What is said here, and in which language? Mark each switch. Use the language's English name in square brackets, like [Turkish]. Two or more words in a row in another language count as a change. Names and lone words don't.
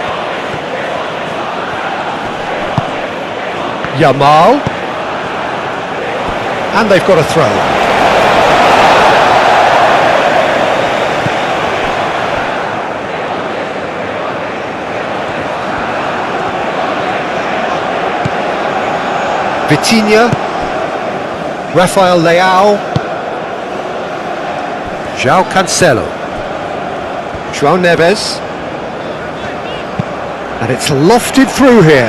[English] Yamal. And they've got a throw. Vitinha, Rafael Leao, João Cancelo, João Neves, and it's lofted through here.